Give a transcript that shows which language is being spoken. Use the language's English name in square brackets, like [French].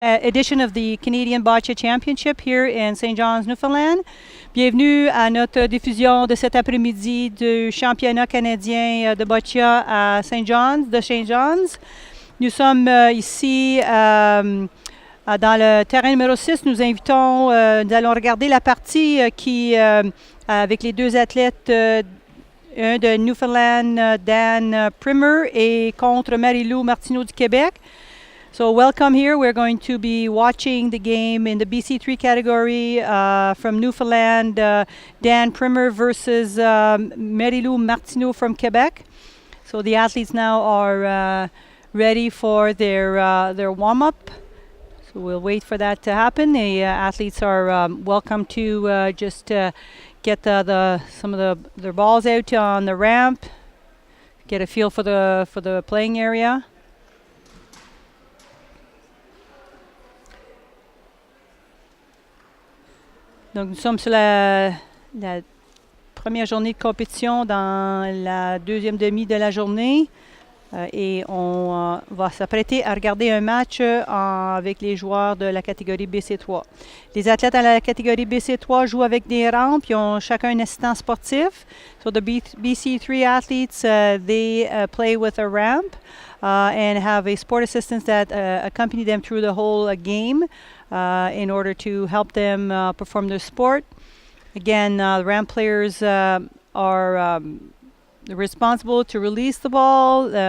[English] Edition of the Canadian Bocce Championship here in St. John's, Newfoundland. [French] Bienvenue à notre diffusion de cet après-midi du championnat canadien de boccia à St. John's, de St. John's. Nous sommes ici dans le terrain numéro 6. Nous allons regarder la partie avec les deux athlètes, un de Newfoundland, Dan Primmer, et contre Marylou, Martineau du Québec. [English] So welcome here. We're going to be watching the game in the BC3 category from Newfoundland, Dan Primmer versus Marylou Martineau from Quebec. So the athletes now are ready for their warm-up. So we'll wait for that to happen. The athletes are welcome to just get some of their balls out on the ramp, get a feel for the playing area. [French] Donc, nous sommes sur la première journée de compétition dans la deuxième demi de la journée et on va s'apprêter à regarder un match avec les joueurs de la catégorie BC3. Les athlètes à la catégorie BC3 jouent avec des rampes, ils ont chacun un assistant sportif. [English] So the BC3 athletes, they play with a ramp and have a sport assistant that accompany them through the whole game. In order to help them perform their sport. Again, the ramp players are responsible to release the ball.